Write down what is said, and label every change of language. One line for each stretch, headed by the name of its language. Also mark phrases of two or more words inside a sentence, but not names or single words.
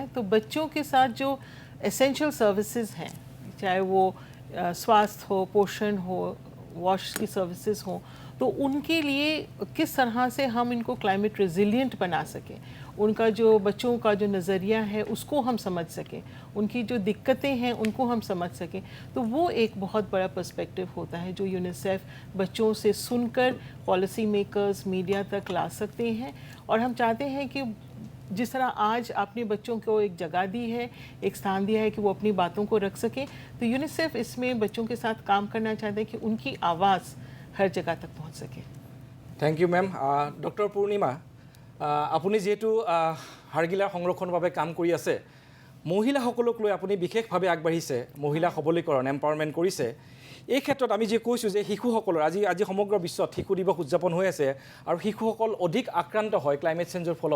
Hindi: तो बच्चों के साथ जो
English: essential services
Hindi: हैं, चाहे वो स्वास्थ्य हो, पोषण हो, वॉश की सर्विसेज हो, तो उनके लिए किस तरह से हम इनको
English: climate resilient
Hindi: बना सकें, उनका जो बच्चों का जो नज़रिया है उसको हम समझ सकें, उनकी जो दिक्कतें हैं उनको हम समझ सकें, तो वो एक बहुत बड़ा पर्सपेक्टिव होता है जो यूनिसेफ बच्चों से सुनकर
English: policy makers,
Hindi: मीडिया तक ला सकते हैं। और हम चाहते हैं कि जिस तरह आज आपने बच्चों को एक जगह दी है, एक स्थान दिया है कि वो अपनी बातों को रख सकें, तो यूनिसेफ इसमें बच्चों के साथ काम करना चाहते हैं कि उनकी आवाज़ हर जगह तक पहुंच सके।
English: thank you ma'am.
Assamese: ডক্টৰ পূৰ্ণিমা, আপুনি যিহেতু হাড়গিলাৰ সংৰক্ষণৰ বাবে কাম কৰি আছে, মহিলাসকলক লৈ আপুনি বিশেষভাৱে আগবাঢ়িছে, মহিলা সবলীকৰণ এম্পাৱাৰমেণ্ট কৰিছে। এই ক্ষেত্ৰত আমি যে কৈছোঁ যে শিশুসকলৰ আজি সমগ্ৰ বিশ্বত শিশু দিৱস উদযাপন হৈ আছে আৰু শিশুসকল অধিক আক্ৰান্ত হয়
English: climate change
Assamese: ফলত।